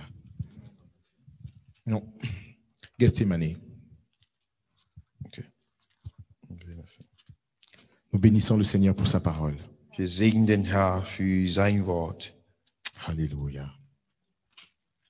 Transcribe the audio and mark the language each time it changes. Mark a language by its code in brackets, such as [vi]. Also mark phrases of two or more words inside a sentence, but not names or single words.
[fr] Non. Gethsémane. Okay. Nous bénissons le Seigneur pour sa parole. [de] Wir segnen den Herrn für sein Wort. [fr] Alléluia.